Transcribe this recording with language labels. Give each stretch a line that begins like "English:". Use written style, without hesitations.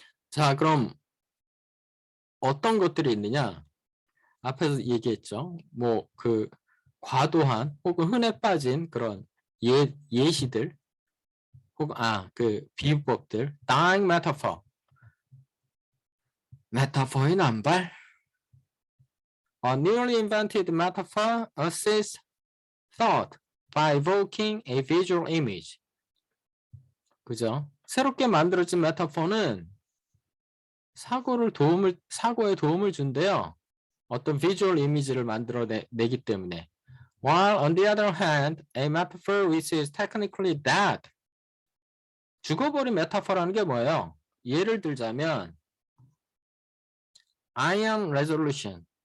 Korean: 자, 그럼 어떤 것들이 있느냐? 앞에서 얘기했죠. 뭐 그 과도한 혹은 흔해 빠진 그런 예시들 혹은 그 비유법들, dying metaphor. 메타포의 남발.
English: A newly invented metaphor assists thought by evoking a visual image.
Korean: 그죠? 새롭게 만들어진 메타포는 사고에 도움을 준대요. 어떤 비주얼 이미지를 만들어내기 때문에.
English: While on the other hand, a metaphor which is technically dead.
Korean: 죽어버린 메타포라는 게 뭐예요? 예를 들자면 iron resolution.